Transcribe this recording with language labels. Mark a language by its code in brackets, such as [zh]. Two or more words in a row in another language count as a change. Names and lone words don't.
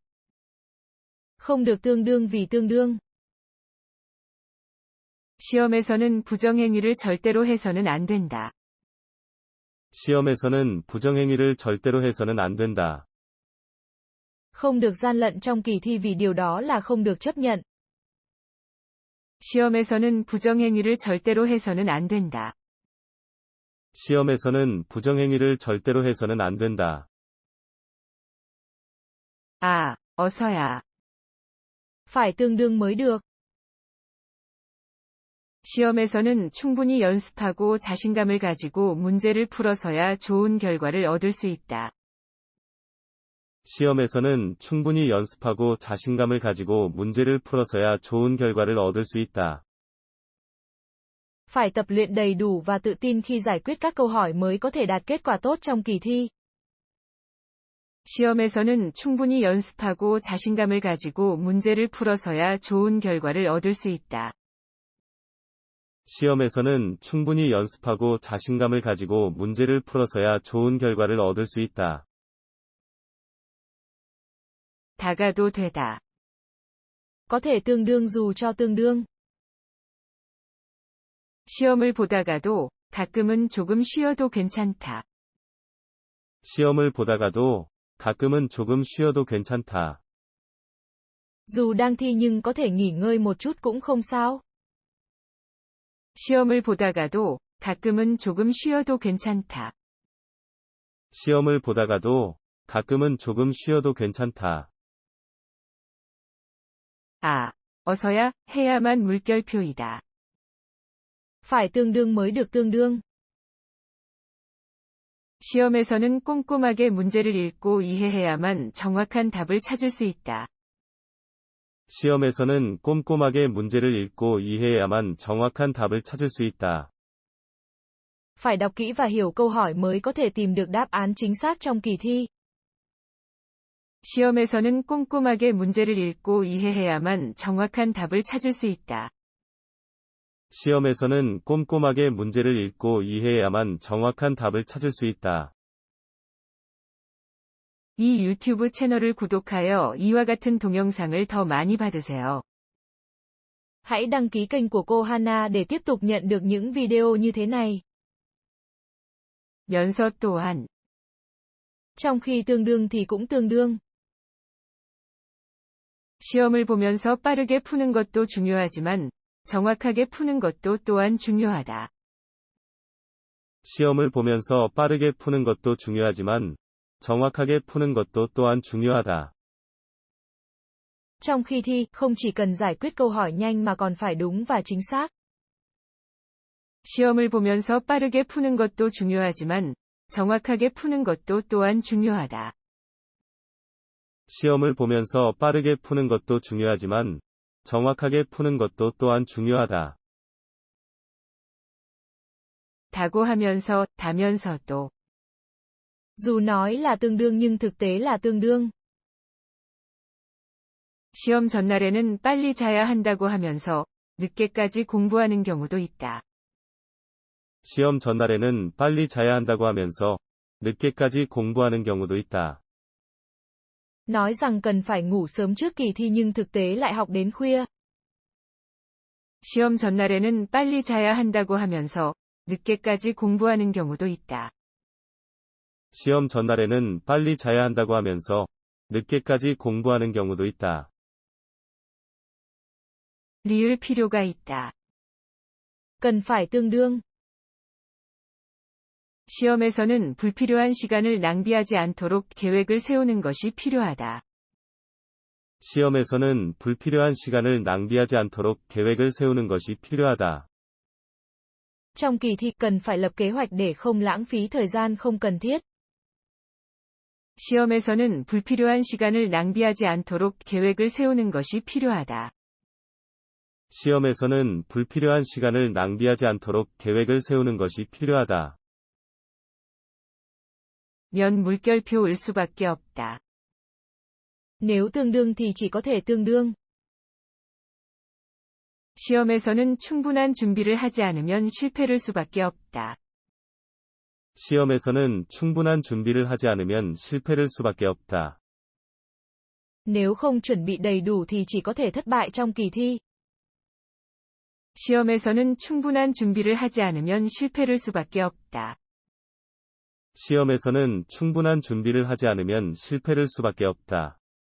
[vi] Không được tương đương vì tương đương. [ko] 시험에서는 부정행위를 절대로 해서는 안 된다. 시험에서는 부정행위를 절대로 해서는 안 된다. [vi] Không được gian lận trong kỳ thi vì điều đó là không được chấp nhận. [ko] 시험에서는 부정행위를 절대로 해서는 안 된다. 시험에서는 부정행위를 절대로 해서는 안 된다. 아, 어서야. [vi] Phải tương đương mới được. [ko] 시험에서는 충분히 연습하고 자신감을 가지고 문제를 풀어서야 좋은 결과를 얻을 수 있다. 시험에서는 충분히 연습하고 자신감을 가지고 문제를 풀어서야 좋은 결과를 얻을 수 있다. [vi] Phải tập luyện đầy đủ và tự tin khi giải quyết các câu hỏi mới có thể đạt kết quả tốt trong kỳ thi. [ko] 시험에서는 충분히 연습하고 자신감을 가지고 문제를 풀어서야 좋은 결과를 얻을 수 있다. 시험에서는 충분히 연습하고 자신감을 가지고 문제를 풀어서야 좋은 결과를 얻을 수 있다. 다가도 되다. [vi] Có thể tương đương dù cho tương đương. [ko] 시험을 보다가도 가끔은 조금 쉬어도 괜찮다. 시험을 보다가도 가끔은 조금 쉬어도 괜찮다. [vi] Dù đang thi nhưng có thể nghỉ ngơi một chút cũng không sao. [ko] 시험을 보다가도 가끔은 조금 쉬어도 괜찮다. 시험을 보다가도 가끔은 조금 쉬어도 괜찮다. 아, 어서야 해야만 물결표이다. [vi] Phải tương đương mới được tương đương. [ko] 시험에서는 꼼꼼하게 문제를 읽고 이해해야만 정확한 답을 찾을 수 있다. 시험에서는 꼼꼼하게 문제를 읽고 이해해야만 정확한 답을 찾을 수 있다. [vi] Phải đọc kỹ và hiểu câu hỏi mới có thể tìm được đáp án chính xác trong kỳ thi. [ko] 시험에서는 꼼꼼하게 문제를 읽고 이해해야만 정확한 답을 찾을 수 있다. 시험에서는 꼼꼼하게 문제를 읽고 이해해야만 정확한 답을 찾을 수 있다. 이 유튜브 채널을 구독하여 이와 같은 동영상을 더 많이 받으세요. [vi] Hãy đăng ký kênh của cô Hana để tiếp tục nhận được những video như thế này. [ko] 면서 또한 [vi] Trong khi tương đương thì cũng tương đương. [ko] 시험을 보면서 빠르게 푸는 것도 중요하지만 정확하게 푸는 것도 또한 중요하다. 시험을 보면서 빠르게 푸는 것도 중요하지만 정확하게 푸는 것도 또한 중요하다. [vi] Trong khi thi, không chỉ cần giải quyết câu hỏi nhanh mà còn phải đúng và chính xác. [ko] 시험을 보면서 빠르게 푸는 것도 중요하지만 정확하게 푸는 것도 또한 중요하다. 시험을 보면서 빠르게 푸는 것도 중요하지만 정확하게 푸는 것도 또한 중요하다. 다고 하면서 다면서도 [vi] Dù nói là tương đương nhưng thực tế là tương đương. [ko] 시험 전날에는 빨리 자야 한다고 하면서 늦게까지 공부하는 경우도 있다. 시험 전날에는 빨리 자야 한다고 하면서 늦게까지 공부하는 경우도 있다. [vi] Nói rằng cần phải ngủ sớm trước kỳ thi nhưng thực tế lại học đến khuya. [ko] 시험 전날에는 빨리 자야 한다고 하면서 늦게까지 공부하는 경우도 있다. 시험 전날에는 빨리 자야 한다고 하면서 늦게까지 공부하는 경우도 있다. 리을 필요가 있다. [vi] Cần phải tương đương. [ko] 시험에서는 불필요한 시간을 낭비하지 않도록 계획을 세우는 것이 필요하다. 시험에서는 불필요한 시간을 낭비하지 않도록 계획을 세우는 것이 필요하다. [vi] Trong kỳ thi cần phải lập kế hoạch để không lãng phí thời gian không cần thiết. [ko] 시험에서는 불필요한 시간을 낭비하지 않도록 계획을 세우는 것이 필요하다. 시험에서는 불필요한 시간을 낭비하지 않도록 계획을 세우는 것이 필요하다. 면 물결표일 수밖에 없다. [vi] Nếu tương đương thì chỉ có thể tương đương. [ko] 시험에서는 충분한 준비를 하지 않으면 실패를 수밖에 없다. 시험에서는 충분한 준비를 하지 않으면 실패를 수밖에 없다. [vi] Nếu không chuẩn bị đầy đủ thì chỉ có thể thất bại trong kỳ thi. [ko] 시험에서는 충분한 준비를 하지 않으면 실패를 수밖에 없다. 시험에서는 충분한 준비를 하지 않으면 실패를 수밖에 없다.